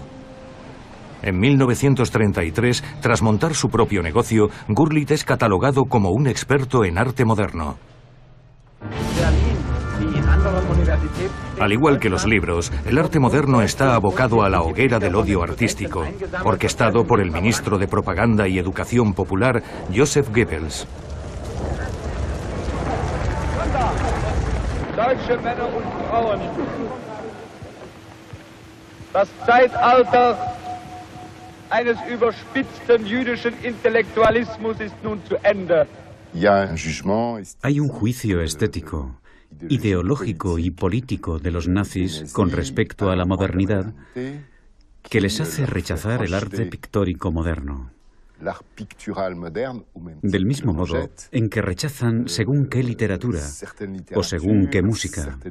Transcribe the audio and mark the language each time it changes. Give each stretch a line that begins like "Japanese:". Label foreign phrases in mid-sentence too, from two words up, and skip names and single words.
Spanish: En 1933, tras montar su propio negocio, Gurlitt es catalogado como un experto en arte moderno. Al igual que los libros, el arte moderno está abocado a la hoguera del odio artístico, orquestado por el ministro de Propaganda y Educación Popular, Joseph Goebbels.
German: Deutsche Männer und Frauen. Das Zeitalter eines überspitzten jüdischen Intellektualismus ist nun zu Ende.
Spanish: Hay un juicio estético, ideológico y político de los nazis con respecto a la modernidad que les hace rechazar el arte pictórico moderno. Del mismo modo en que rechazan según qué literatura o según qué música.